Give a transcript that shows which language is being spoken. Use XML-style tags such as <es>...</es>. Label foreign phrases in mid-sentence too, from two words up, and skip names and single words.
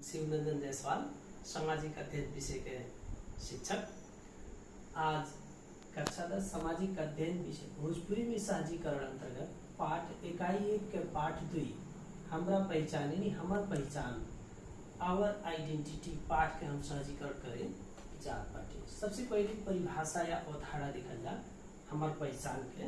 <bho>शिवनंदन जायसवाल, सामाजिक अध्ययन विषय के शिक्षक। आज कक्षा 10 सामाजिक अध्ययन विषय भोजपुरी में सहजीकरण अंतर्गत पाठ इकाई 1 के पाठ 2 हमरा पहचान यानी हमर पहचान</bho> <en>our identity</en> <bho>पाठ के हम सहजीकरण करें जात बाटे। सबसे पहले परिभाषा या अवधारणा देखल जा हमर पहचान के।</bho>